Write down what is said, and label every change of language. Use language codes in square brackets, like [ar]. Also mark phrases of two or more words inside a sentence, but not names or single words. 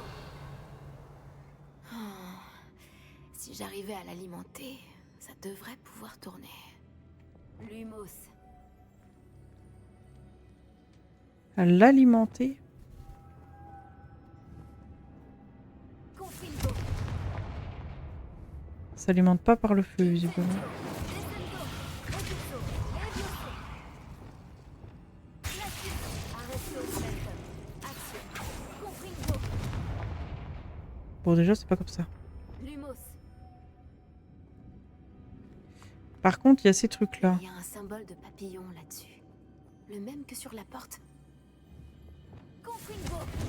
[fr] Oh, si j'arrivais à l'alimenter, ça devrait pouvoir tourner. Lumos. À l'alimenter. Confringo. Ça s'alimente pas par le feu, visiblement. Descendo. Repulso. Levioso. Glacius. Arrestio momentum. Action. Confringo. Bon, déjà, c'est pas comme ça. Lumos. Par contre, il y a ces trucs-là. Il y a un symbole de papillon là-dessus. Le même que sur la porte. Confringo.